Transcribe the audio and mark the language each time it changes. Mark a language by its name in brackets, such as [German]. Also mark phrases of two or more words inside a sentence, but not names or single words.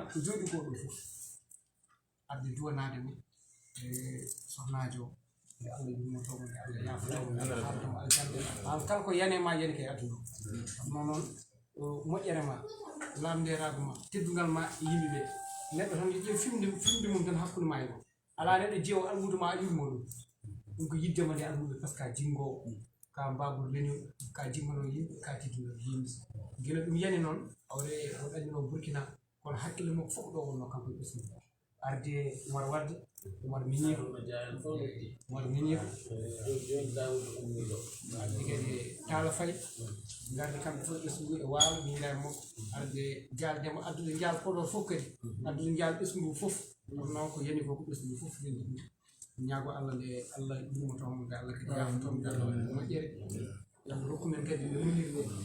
[Fula] ko jooɗi ko ɗo fof adde duwanade mo e sohnajo nde Allah yurmotomo nde Allah yafotamo nde Allah haalatomo aljanna an kala ko yanema yani kay aduna ɗum noon moƴƴere ma lamderago ma teddugal ma e yimɓeɓe neɗɗo tan ƴeew fimde mum tan hakkude ma e ɗo ala neɗɗo jeewo almudo ma yurmo ɗum ɗum ko yiddema nde almuɓe [French] par ce que [Fula] ka jingowo ka mbagol leñol ka jimmano yimɓe ka teddugal yimɓe guila ɗum yani noon awre o ɗannino Burkina kono hakkille makko fof ɗo wonno kanko e ɓesgu arde Oumar Wade Oumar Minir arde kadi Talla Faye garde kamɓe fof ɓesgu e waalo miñira e makko arde jaldemo addude jaal Podor fof kadi addude jaal ɓesgu fof ɗum noon ko yani ko ɓesgu fof yani ɗum ñaago Allah nde Allah yurmotomo nde Allah kadi yafotomo nde Allah waɗi moƴƴere yalla rokku men kadi no munirde